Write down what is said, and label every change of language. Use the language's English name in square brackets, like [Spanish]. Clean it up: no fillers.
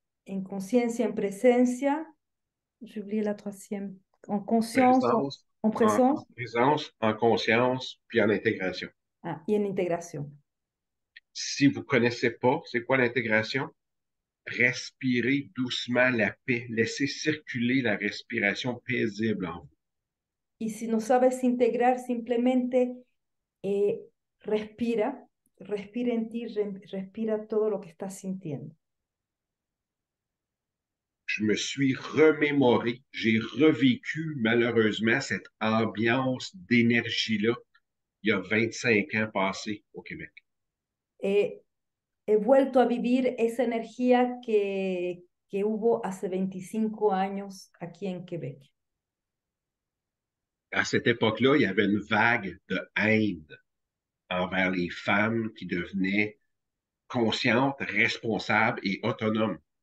[Spanish] en conciencia, en presencia. [French] J'ai oublié la troisième. En conscience, en En présence présence, en conscience, puis en intégration. [Spanish] y en intégración. [French] Si vous ne connaissez pas c'est quoi l'intégration, respirez doucement la paix. Laissez circuler la respiration paisible en vous. [Spanish] Y si no sabes integrar, simplemente respira, respira en ti, respira todo lo que estás sintiendo. [French] Je me suis remémoré, j'ai revécu malheureusement cette ambiance d'énergie-là il y a 25 ans passés au Québec. [Spanish] Eh, He vuelto a vivir esa energía que hubo hace 25 años aquí en Quebec. [French] À cette époque-là, il y avait une vague de haine envers les femmes qui devenaient conscientes, responsables et autonomes.